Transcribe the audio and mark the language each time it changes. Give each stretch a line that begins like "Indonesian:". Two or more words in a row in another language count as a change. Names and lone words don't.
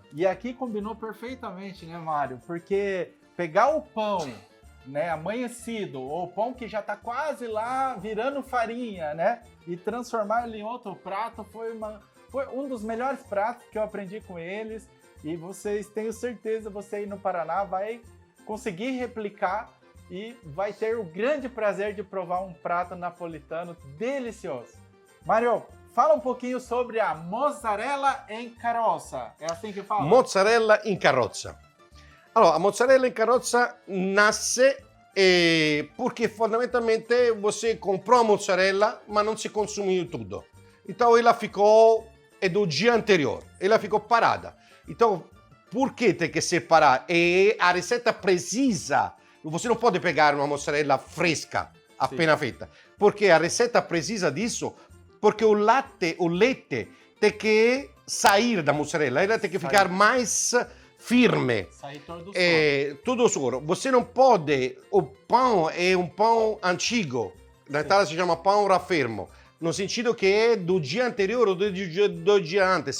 Portuguese: E aqui combinou perfeitamente, né, Mário? Porque pegar o pão, né, amanhecido, ou o pão que já está quase lá virando farinha, né, e transformar ele em outro prato foi um dos melhores pratos que eu aprendi com eles. E vocês, tenho certeza, você aí no Paraná vai conseguir replicar e vai ter o grande prazer de provar um prato napolitano delicioso. Mário, fala um pouquinho sobre a mozzarella in carrozza. É assim que fala? Mozzarella in carrozza. Allora, a mozzarella in carrozza nasce porque fondamentalmente você comprou a mozzarella, mas não se consumiu tudo. Então ela ficou, é do dia anterior, ela ficou parada. Então, por que tem que separar? E a receita precisa, você não pode pegar uma mozzarella fresca, appena feita, porque a receita precisa disso, porque o leite tem que sair da mozzarella, ela tem que ficar mais firme. Sair todo o suor. Todo o suor. Você não pode, o pão é um pão antigo, na Itália se chama pão raffermo, no sentido que é do dia anterior ou do dia antes.